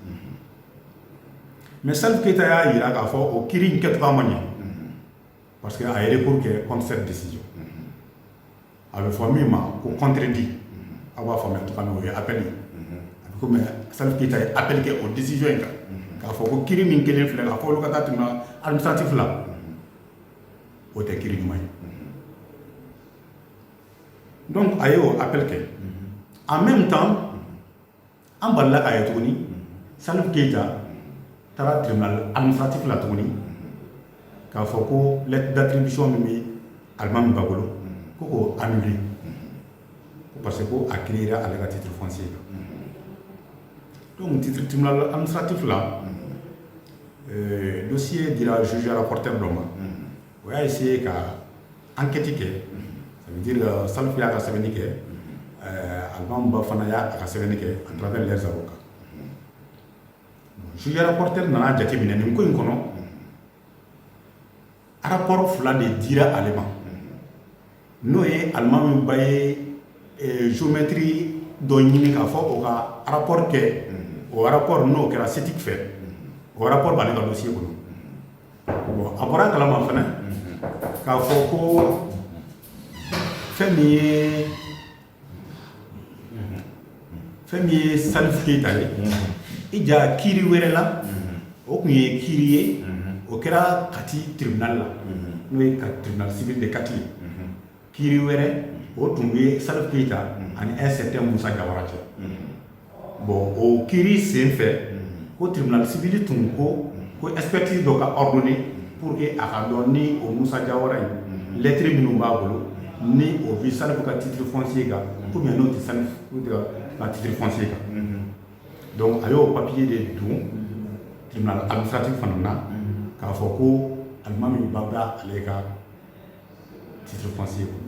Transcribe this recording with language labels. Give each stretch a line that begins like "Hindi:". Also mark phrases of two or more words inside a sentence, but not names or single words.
Bambara: mais Salif Keita y'a yira k'a fɔ o kiiri in kɛcogoya ma ɲɛ
French: parce que
Bambara: a ye recours kɛ
French: contre cette décision
Bambara: a bɛ fɔ min ma ko contredit aw b'a faamuya cogoya min o ye appel ye a bɛ komi Salif Keita ye appel kɛ o décision in kan k'a fɔ ko kiiri min kelen filɛ k'a fɔ olu ka taa
French: tribunal administratif
Bambara: la o tɛ kiiri ɲuman ye donc a ye o appel kɛ
French: en même temps
Bambara: an balila k'a ye tuguni Salif Keita taara
French: tribunal administratif
Bambara: la tuguni k'a fɔ ko
French: lettre d'attribution
Bambara: min bɛ Alimamu Ba bolo ko k'o
French: annulé parce que
Bambara: ko a créera ale ka
French: titre foncier
Bambara: kan
French: donc titre tribunal administratif
Bambara: la dossier dira
French: juge rapporteur
Bambara: dɔ ma o y'a essayé ka enquête kɛ
French: ça veut dire
Bambara: Salif y'a ka sɛbɛnni kɛ Alimamu Ba fana y'a ka sɛbɛnni kɛ
French: à travers leurs avocats juge rapporteur
Bambara: nana jateminɛ nin ko in kɔnɔ rapport fila de dira ale ma n'o ye Alimamu Ba ye géométrie dɔ ɲini k'a fɔ o ka rapport kɛ o rapport n'o kɛra CETIG fɛ o rapport b'ale ka dossier kɔnɔ bon a bɔra kalama fana k'a fɔ ko fɛn min ye Salif Keita ye i ja kiiri wɛrɛ la o tun ye kiiri ye o kɛra Kati tribunal la n'o ye
French: tribunal civil de Kati
Bambara: ye kiiri wɛrɛ o tun bɛ Salif Keita ani
French: un certain
Bambara: Musa Jawara cɛ bon o kiiri sen fɛ ko
French: tribunal civil
Bambara: tun ko expertise dɔ ka
French: ordonné pour que
Bambara: a ka dɔn ni o Musa Jawara in lettre minnu b'a bolo ni o bɛ Salifu ka
French: titre foncier
Bambara: kan
French: ou bien
Bambara: n'o tɛ Salifu ka
French: titre foncier
Bambara: kan donc a y'o papier de don
French: tribunal administratif
Bambara: fana na k'a fɔ ko Alimamu Ba bɛ ale ka
French: titre foncier